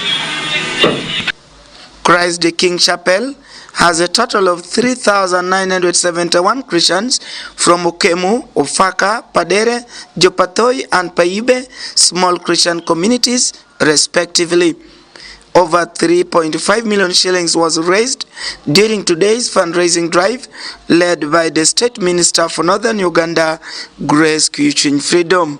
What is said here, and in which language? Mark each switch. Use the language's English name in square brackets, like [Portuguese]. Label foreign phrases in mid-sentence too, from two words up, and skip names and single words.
[English] Christ the King Chapel has a total of 3,971 Christians from Okemu, Ofaka, Padere, Jopatoi, and Paibe small Christian communities, respectively. Over 3.5 million shillings was raised during today's fundraising drive, led by the State Minister for Northern Uganda, Grace Kushin Freedom.